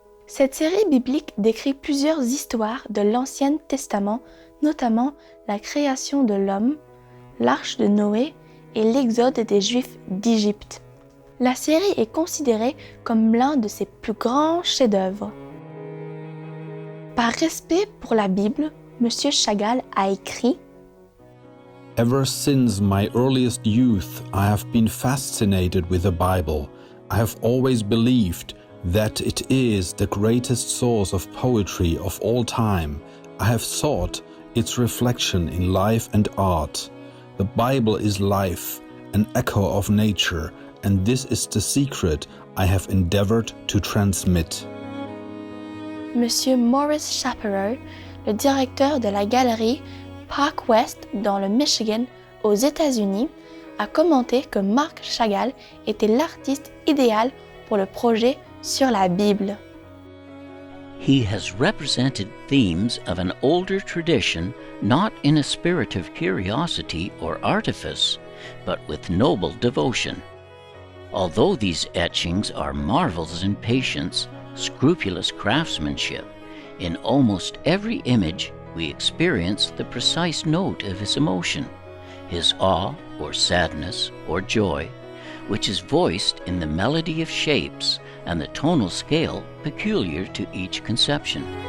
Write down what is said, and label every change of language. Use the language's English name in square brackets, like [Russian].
[French] Cette série biblique décrit plusieurs histoires de l'Ancien Testament, notamment la création de l'homme, l'arche de Noé et l'exode des Juifs d'Égypte. La série est considérée comme l'un de ses plus grands chefs-d'œuvre. Par respect pour la Bible, M. Chagall a écrit « [English] Ever since my earliest youth, I have been fascinated with the Bible. I have always believed that it is the greatest source of poetry of all time. I have sought its reflection in life and art. The Bible is life, an echo of nature, and this is the secret I have endeavored to transmit. » [French] Monsieur Maurice Chapereau, le directeur de la galerie Park West dans le Michigan, aux États-Unis, a commenté que Marc Chagall était l'artiste idéal pour le projet sur la Bible. [English] He has represented themes of an older tradition, not in a spirit of curiosity or artifice, but with noble devotion. Although these etchings are marvels in patience, scrupulous craftsmanship, in almost every image we experience the precise note of his emotion, his awe or sadness or joy, which is voiced in the melody of shapes and the tonal scale peculiar to each conception.